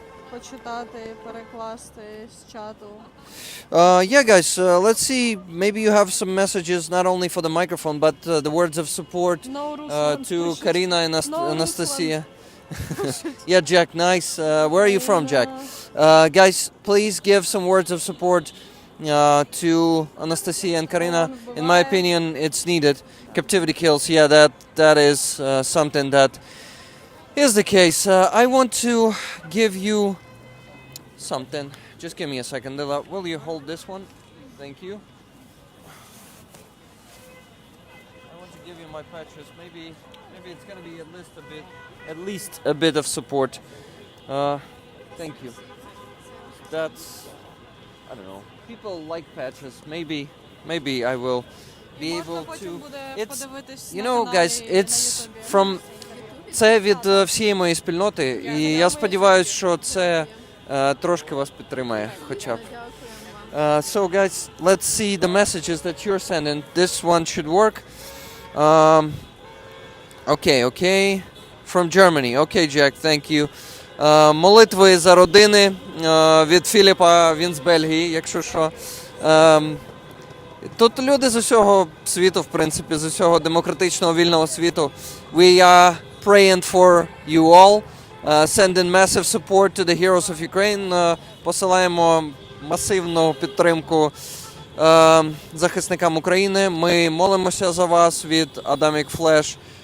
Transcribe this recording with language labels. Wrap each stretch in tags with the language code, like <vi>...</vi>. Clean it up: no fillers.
<uk>Почитати, перекласти з чату.</uk> <en>Yeah, guys, let's see. Maybe you have some messages not only for the microphone, but the words of support to Karina and Anastasia. Yeah, Jack, nice. Where are you from, Jack? Guys, please give some words of support to Anastasia and Karina. In my opinion, it's needed. Captivity kills, yeah, that is something that is the case. I want to give you something. Just give me a second. Will you hold this one? Thank you. I want to give you my patches. Maybe it's gonna be at least a bit of support. Thank you. That's, I don't know. People like patches. Maybe I will be able to. It's, you know, guys, it's from.</en> <uk>Це від всієї моєї спільноти, і я сподіваюся, що це трошки вас підтримає, хоча б.</uk> <en>So, guys, let's see the messages that you're sending. This one should work. Okay. From Germany. Okay, Jack, thank you.</en> <uk>Молитви за родини від Філіпа, він з Бельгії, якщо що. Тут люди з усього світу, в принципі, з усього демократичного вільного світу.</uk> <en>We are praying for you all. Sending massive support to the heroes of Ukraine.</en> <uk>Посилаємо масивну підтримку захисникам України. Ми молимося за вас від Adamic Flash.</uk>